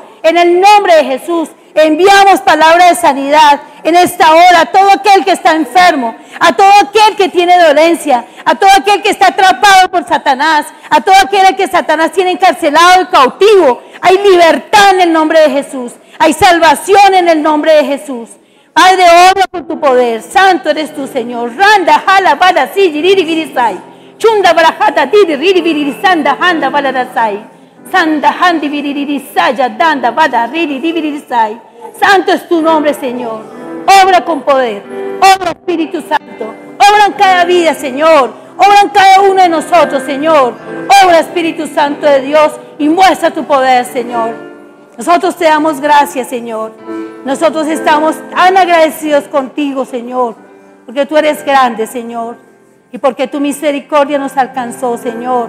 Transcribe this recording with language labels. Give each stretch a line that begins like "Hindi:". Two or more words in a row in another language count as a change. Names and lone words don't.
Spanish: En el nombre de Jesús, enviamos palabra de sanidad en esta hora a todo aquel que está enfermo, a todo aquel que tiene dolencia, a todo aquel que está atrapado por Satanás, a todo aquel que Satanás tiene encarcelado y cautivo. Hay libertad en el nombre de Jesús. Hay salvación en el nombre de Jesús. Padre, obra con tu poder. Santo eres tú, Señor. Randa, jala, bala, si, jiriri, virisai. Chunda, barajata, tiri, riri, virisanda, handa, balarasai. Sanda, handi, viririsaya, danda, bada, riri, virisai. Santo es tu nombre, Señor. Obra con poder. Obra, Espíritu Santo. Obra en cada vida, Señor. Obra en cada uno de nosotros, Señor. Obra, Espíritu Santo de Dios, y muestra tu poder, Señor. Nosotros te damos gracias, Señor. Nosotros estamos tan agradecidos contigo, Señor, porque tú eres grande, Señor, y porque tu misericordia nos alcanzó, Señor.